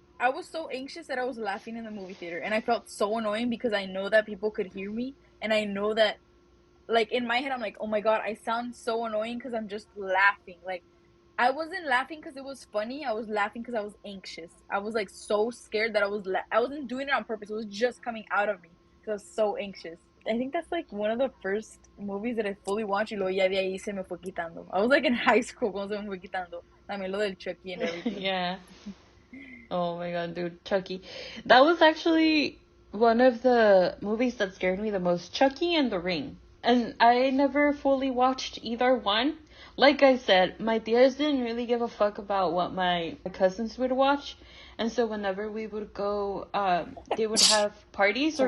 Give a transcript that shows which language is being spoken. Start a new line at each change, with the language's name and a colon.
English: I was so anxious that I was laughing in the movie theater, and I felt so annoying because I know that people could hear me, and I know that, like, in my head, I'm like, oh my god, I sound so annoying because I'm just laughing. Like, I wasn't laughing because it was funny. I was laughing because I was anxious. I was like so scared that I wasn't doing it on purpose. It was just coming out of me because I was so anxious. I think that's like one of the first movies that I fully watched
Spanish: y luego ya de ahí se me fue quitando.
English: I was like in high school
Spanish: cuando se me fue quitando. También lo del
English: Chucky and everything. Yeah. Oh my god, dude, Chucky. That was actually one of the movies that scared me the most. Chucky and The Ring. And I never fully watched either one. Like I said, my tias didn't really give a fuck about what my cousins would watch. And so whenever we would go, they would have parties or